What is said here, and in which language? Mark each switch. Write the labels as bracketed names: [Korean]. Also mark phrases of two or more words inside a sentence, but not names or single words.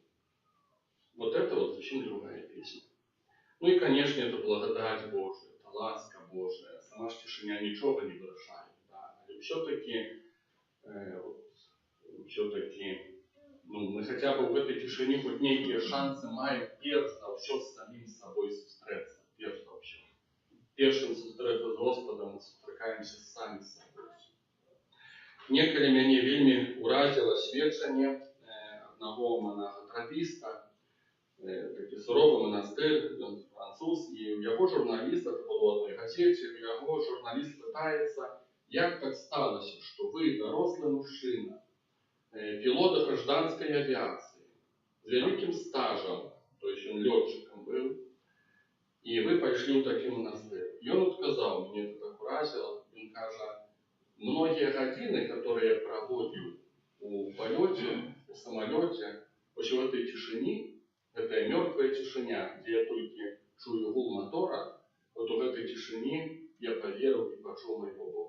[Russian] Вот это вот совсем другая песня. Ну и, конечно, это благодать Божия, это ласка Божия. Сама ж тишиня ничего не вырашает. Да. И все-таки, ну, мы хотя бы в этой тишине хоть некие шансы [Belarusian] маем перш за все [Russian] с самим собой сустрэцца. [Belarusian] Перш за все. Першым сустрэцца з Господом мы сустракаемся самі з собой. Некалі мяне вельмі ўразіла сведчанне аднаго монага-трапіста, такі суровы манастыр, ён француз, і ў яго журналіст, [Russian] это было [Belarusian] ў адной газеце, у яго журналіст пытаецца, як так сталася, што вы дарослы мужчына, пілот [Russian] гражданской авиации, с великим стажем, то есть он летчиком был, и вы пошли в такой монастырь. И он сказал, мне это так уразило, он кажа, многие годины, которые я проводил в полете, в самолете, в этой тишине, это мертвая тишина, где я только чую гул мотора, вот в этой тишине я поверил и почул моего Бога.